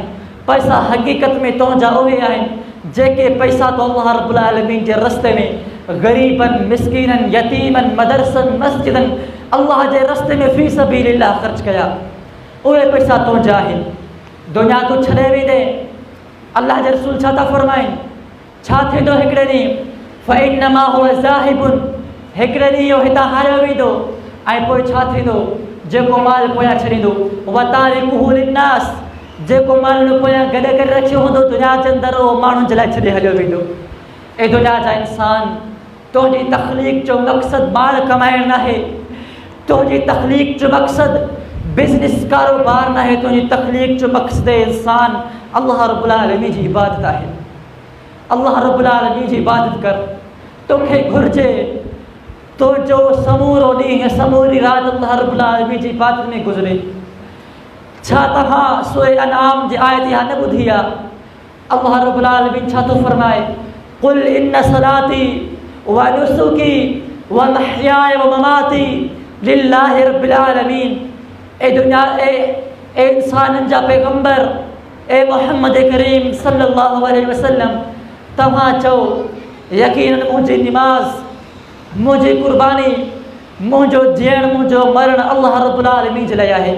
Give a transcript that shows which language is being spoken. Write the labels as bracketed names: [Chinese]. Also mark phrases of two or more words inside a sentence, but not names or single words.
[Sindhi] पैसा हक़ीक़त में तुंहिंजा उहे आहिनि जेके पैसा तो [Arabic] الله رب العالمين [Sindhi] जे रस्ते में ग़रीबनि, मिस्कीननि, यतीमनि, मदरसनि, मस्जिदनि, अल्लाह जे रस्ते में [Arabic] في سبيل الله [Sindhi] ख़र्च कया, उहे पैसा तुंहिंजा आहिनि। दुनिया तूं छॾे वेंदे, अल्लाह जे रसूल छा था फ़रमाइनि? छा थींदो हिकिड़े ॾींहुं? [Arabic] فإنما هو ذاهب, [Sindhi] हिकिड़े ॾींहुं इहो हितां हारियो वेंदो, ऐं पोइ छा थींदो? जेको माल पोयां छॾींदो, [Arabic] وتاركه للناس, [Sindhi] जेको माल पोयां गॾु करे रखियो हूंदो दुनिया जे अंदरि, उहो माण्हुनि जे लाइ छॾे हलियो वेंदो। ए दुनिया जा इंसान, तुंहिंजी तख़लीक़ जो मक़सदु माल कमाइणु न आहे, तुंहिंजी तख़लीक़ जो मक़सदु बिज़नेस कारोबार न आहे, तुंहिंजी तख़लीक़ जो मक़सदु इंसान [Arabic] الله رب العالمين [Sindhi] जी इबादत आहे। [Arabic] الله رب العالمين [Sindhi] जी इबादत कर। तोखे घुर्जे तो जो समूरो ॾींहुं है समूरी रात [Arabic] الله رب العالمين [Sindhi] जी इबादत में गुज़रे। छा तव्हां सूरे अनाम जी आयत यहाँ न ॿुधी आहे? [Arabic] الله رب العالمين [Sindhi] छा थो फरमाए? [Arabic] قل إن صلاتي ونسكي ومحياي ومماتي لله رب العالمين. [Sindhi] ए दुनिया ए इंसाननि जा पैगंबर ए मोहम्मद करीम [Arabic] صلى الله عليه وسلم, [Sindhi] तव्हां चओ यकीनन मुंहिंजी निमाज़, मुंहिंजी कुर्बानी, मुंहिंजो जीअण, मुंहिंजो मरण [Arabic] الله رب العالمين [Sindhi] जे लाइ आहे।